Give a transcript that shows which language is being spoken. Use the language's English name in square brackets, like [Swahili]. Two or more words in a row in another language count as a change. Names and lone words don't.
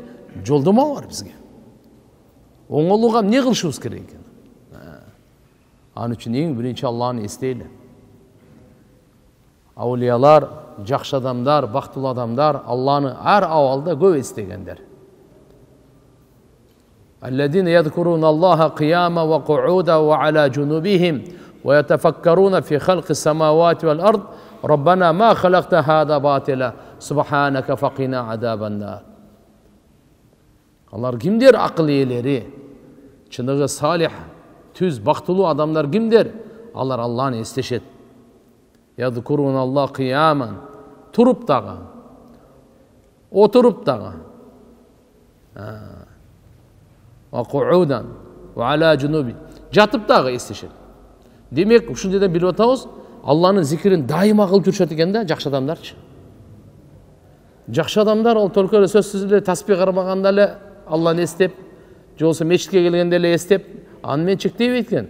[Kyrgyz] Жолдомо бар бизге. Оңолууга эмне кылышыбыз керек экен? Анын үчүн эң биринчи Алланы эстейли. Аулиялар, жакшы адамдар, бактылуу адамдар Алланы ар абалда көп эстегендер. [Arabic] الذين يذكرون الله قياما وقعودا وعلى جنوبهم ويتفكرون في خلق السماوات والأرض ربنا ما خلقت هذا باطلا سبحانك فقنا عذاب النار. [Kyrgyz] Алар кимдер? Акыл ээлери, чыныгы салих, түз бактылуу адамдар кимдер? Алар Алланы эстешет. [Arabic] يذكرون الله قياما, [Kyrgyz] туруп дагы, отуруп дагы, [Arabic] وقعودا وعلى جنوبهم, [Kyrgyz] жатып дагы эстешет. Демек, ушундайдан билип атабыз, Алланын зикирин дайыма кылып жүрүшөт экен да, жакшы адамдарчы. Жакшы адамдар ол только сөзсүз эле таспих кармаганда эле Алланы эстеп, же болбосо мечитке келгенде эле эстеп, аны менен чектебейт экен.